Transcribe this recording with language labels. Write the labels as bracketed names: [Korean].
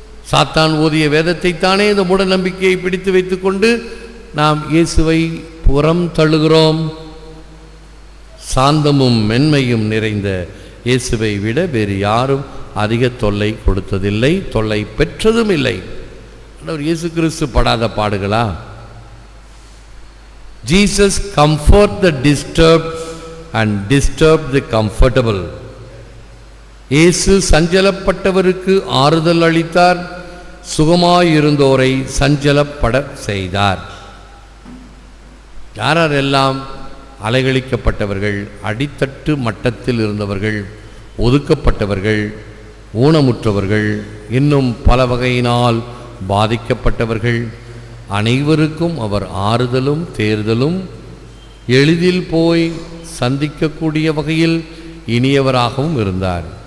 [Tamil] சாத்தான் ஓதிய வேதத்தை தானே இந்த மூட நம்பிக்கையை பிடித்து வைத்துக்கொண்டு நாம் இயேசுவை புறம் தள்ளுகிறோம். சாந்தமும் மென்மையும் நிறைந்த இயேசுவை விட வேறு யாரும் அதிக தொல்லை கொடுத்ததில்லை, தொல்லை பெற்றதும் இல்லை. இயேசு கிறிஸ்து படாத பாடுகளா? [English] Jesus comfort the disturbed and disturb the comfortable. [Tamil] இயேசு சஞ்சலப்பட்டவருக்கு ஆறுதல் அளித்தார், சுகமாயிருந்தோரை சஞ்சலப்பட செய்தார். யாரெல்லாம் அலைகழிக்கப்பட்டவர்கள், அடித்தட்டு மட்டத்தில் இருந்தவர்கள், ஒதுக்கப்பட்டவர்கள், ஊனமுற்றவர்கள், இன்னும் பல வகையினால் பாதிக்கப்பட்டவர்கள் அனைவருக்கும் அவர் ஆறுதலும் தேர்தலும் எளிதில் போய் சந்திக்கக்கூடிய வகையில் இனியவராகவும் இருந்தார்.